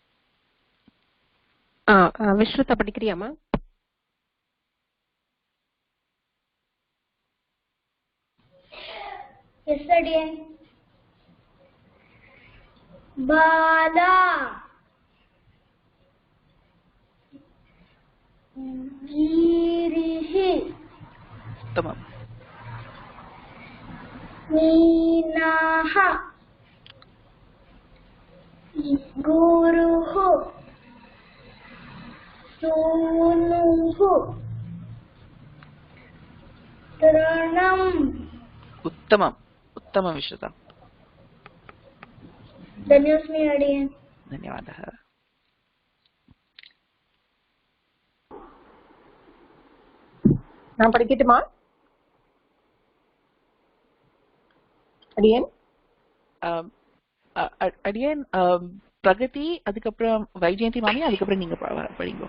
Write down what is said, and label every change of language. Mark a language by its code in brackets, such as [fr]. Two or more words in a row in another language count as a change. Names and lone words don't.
[ta] விஸ்ருதா படிக்கிறியாமா? [en] Yes, Adian. [sa] बालः, गिरिः, tamam, नीनः, गुरुः, सूनुः, तिरनम्. [ta] உத்தமம், உத்தமம் விஸ்ருதா. [sa] धन्योस्मि अडियन्. धन्यवादः. [ta] நான் படிக்கட்டுமா அடியன்? அடியன் பிரகதி, அதுக்கப்புறம் வைஜெயந்தி மாமி, அதுக்கப்புறம் நீங்க படிங்க.